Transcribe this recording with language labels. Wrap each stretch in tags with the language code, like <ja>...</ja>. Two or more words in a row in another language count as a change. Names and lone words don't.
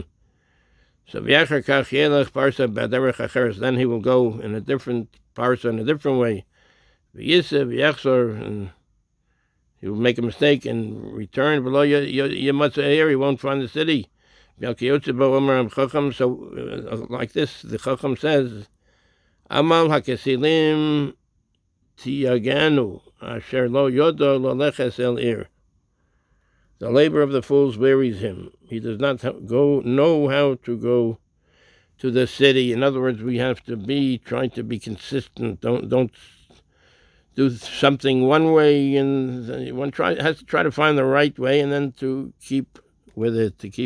<en>So then he will go in a different parsa, in a different way. And he will make a mistake and return. Below he won't find the city. So like this, the Chacham says,</en> <he>עמל הכסילים תיגענו אשר לא ידע ללכת אל עיר.</he> <en>The labor of the fools wearies him. He does not know how to go to the city. In other words, we have to be trying to be consistent. Don't do something one way, and one has to try to find the right way, and then to keep with it.</en>